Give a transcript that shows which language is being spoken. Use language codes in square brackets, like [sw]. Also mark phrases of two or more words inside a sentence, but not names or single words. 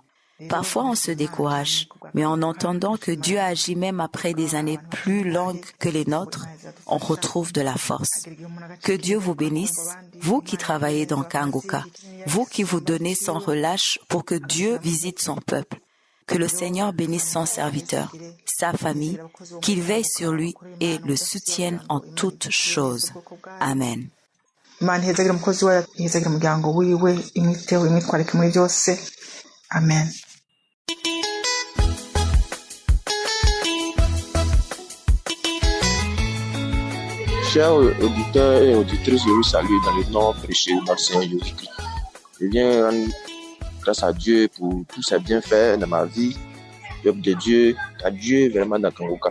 [fr] Parfois, on se décourage, mais en entendant que Dieu agit même après des années plus longues que les nôtres, on retrouve de la force. Que Dieu vous bénisse, vous qui travaillez dans Kanguka, vous qui vous donnez sans relâche pour que Dieu visite son peuple. Que le Seigneur bénisse son serviteur, sa famille, qu'il veille sur lui et le soutienne en toutes choses. Amen. [rn] Imana ihezagire umukozi wayo, ihezagire umuryango wiwe, imwiteho, imwitwarike muri byose. Amen. [fr] Chers auditeurs et auditrices, je vous salue dans le nom précieux de notre Seigneur Jésus-Christ. Je viens rendre grâce à Dieu pour tous ses bienfaits dans ma vie, l'œuvre de Dieu, à Dieu vraiment dans Kanguka.